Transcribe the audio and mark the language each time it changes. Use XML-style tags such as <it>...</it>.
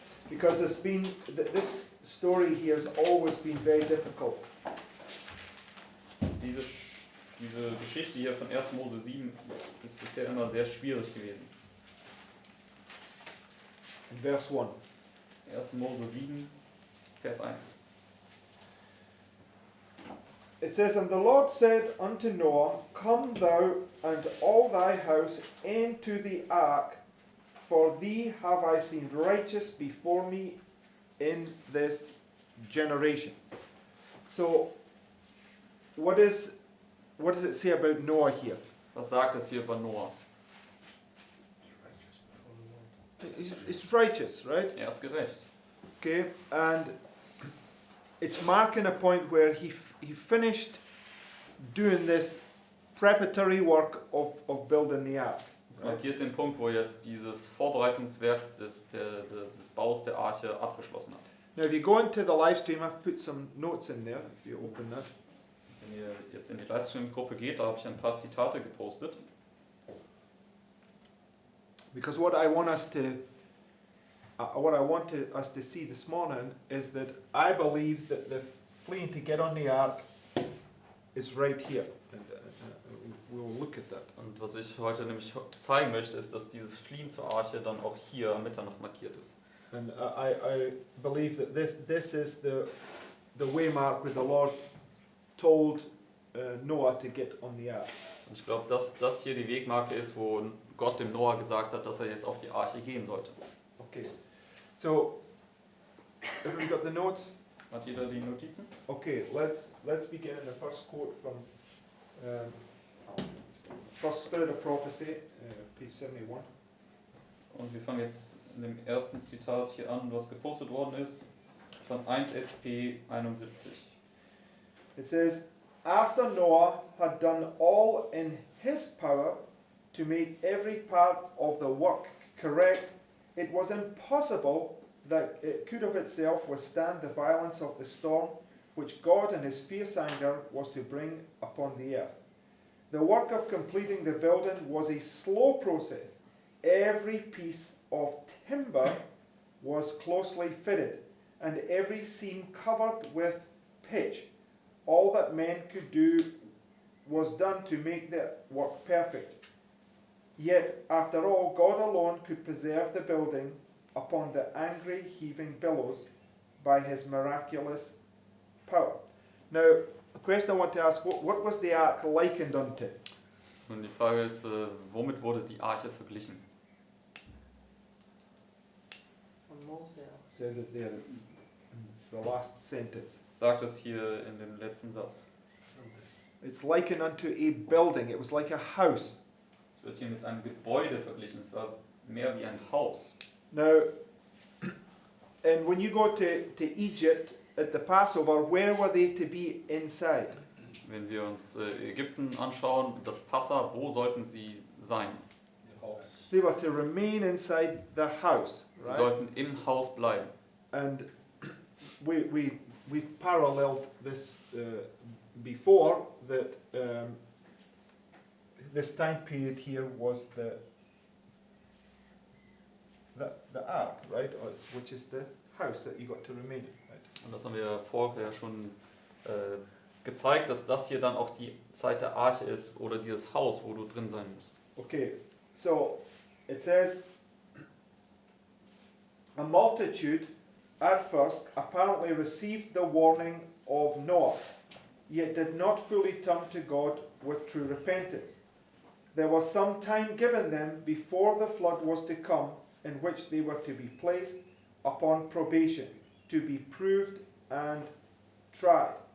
<en>because this story here has always been very difficult.</en> <de>Diese Geschichte hier von 1. Mose 7 ist bisher immer sehr schwierig gewesen.</de> <en>In verse 1.</en> <de>1. Mose 7, Vers 1.</de> <en>It says, And the Lord said unto Noah, Come thou and all thy house into the ark, for thee have I seen righteous before me in this generation. So, what does it say about Noah here?</en> <de>Was sagt es hier über Noah?</de> <en>It's righteous, right?</en> <de>Er ist gerecht.</de> <en>Okay, and it's marking a point where he finished doing this preparatory work of building the ark.</en> <de>Es markiert den Punkt, wo jetzt dieses Vorbereitungswerk des Baus der Arche abgeschlossen hat.</de> <en>Now, if you go into the live stream, I've put some notes in there. If you open that,</en> <de>Wenn ihr jetzt in die Livestream-Gruppe geht, da habe ich ein paar Zitate gepostet.</de> <en>because what I want us to see this morning is that I believe that the fleeing to get on the ark is right here, and we'll look at that.</en> <de>Und was ich heute nämlich zeigen möchte, ist, dass dieses Fliehen zur Arche dann auch hier am Mitternacht markiert ist.</de> <en>And I believe that this is the waymark where the Lord told Noah to get on the ark.</en> <de>Und ich glaube, dass das hier die Wegmarke ist, wo Gott dem Noah gesagt hat, dass er jetzt auf die Arche gehen sollte.</de> <en>Okay, so everybody got the notes?</en> <de>Hat jeder die Notizen?</de> <en>Okay, let's begin in the first quote from First Spirit of Prophecy, page 71.</en> <de>Und wir fangen jetzt in dem ersten Zitat hier an, was gepostet worden ist, von 1 SP 71.</de> <en>It says, after Noah had done all in his power to make every part of the work correct, it was impossible that it could of itself withstand the violence of the storm which God in his fierce anger was to bring upon the earth. The work of completing the building was a slow process. Every piece of timber was closely fitted, and every seam covered with pitch. All that men could do was done to make the work perfect. Yet, after all, God alone could preserve the building upon the angry, heaving billows by his miraculous power. Now, the question I want to ask, what was the ark likened unto?</en> <de>Und die Frage ist, womit wurde die Arche verglichen?</de> <en>It says it there in the last sentence.</en> <de>Sagt es hier in dem letzten Satz.</de> <en>It's likened unto a building. It was like a house.</en> <de>Es wird hier mit einem Gebäude verglichen, es war mehr wie ein Haus.</de> <en>Now, and when you go to Egypt at the Passover, where were they to be inside?</en> <de>Wenn wir uns Ägypten anschauen, das Passa, wo sollten sie sein?</de> <en>They were to remain inside the house,</en> <de>Sie</de> <en>right?</en> <de>sollten im Haus bleiben.</de> <en>And we've paralleled this before, that this time period here was the ark, right? Which is the house that you got to remain in, right?</en> <de>Und das haben wir vorher schon gezeigt, dass das hier dann auch die Zeit der Arche ist oder dieses Haus, wo du drin sein musst.</de> <en>Okay, so it says, a multitude at first apparently received the warning of Noah, yet did not fully turn to God with true repentance. There was some time given them before the flood was to come, in which they were to be placed upon probation, to be proved and tried.</en>